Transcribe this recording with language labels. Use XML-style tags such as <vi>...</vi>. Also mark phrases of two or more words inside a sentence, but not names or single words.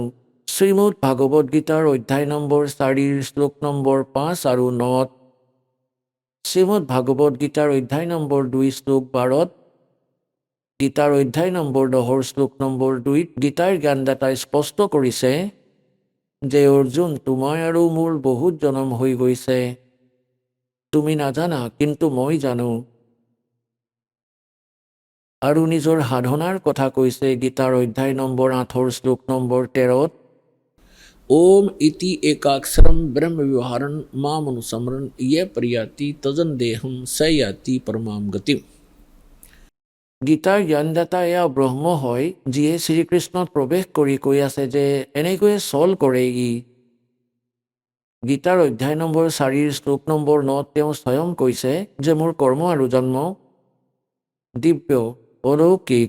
<as>শ্ৰীমদ ভাগৱত গীতাৰ অধ্যায় নম্বৰ 4 শ্লোক নম্বৰ 5 আৰু 9, শ্ৰীমদ ভাগৱত গীতাৰ অধ্যায় নম্বৰ 2 শ্লোক 12, গীতাৰ অধ্যায় নম্বৰ 10 শ্লোক নম্বৰ 2 গীতাৰ জ্ঞানদাতাই স্পষ্ট কৰিছে যে অৰ্জুন, তোমাৰ আৰু মোৰ বহুত জনম হৈ গৈছে, তুমি নাজানা, কিন্তু মই জানো। আৰু নিজৰ সাধনাৰ কথা কৈছে গীতাৰ অধ্যায় নম্বৰ 8 শ্লোক নম্বৰ 13,</as> <sa>ओम इति एकाक्षरम ब्रह्म विवहारन मामनुसमरन ये प्रयाति तजन देहम स याति परमाम गति।</sa> <as>গীতাৰ জ্ঞানদাতা এয়া ব্ৰহ্ম হয়, যিয়ে শ্ৰীকৃষ্ণত প্ৰৱেশ কৰি কৈ আছে যে এনেকৈয়ে চল কৰে ই। গীতাৰ অধ্যায় নম্বৰ 4 শ্লোক নম্বৰ 9 তেওঁ স্বয়ং কৈছে যে মোৰ কৰ্ম আৰু জন্ম দিব্য, অলৌকিক।</as>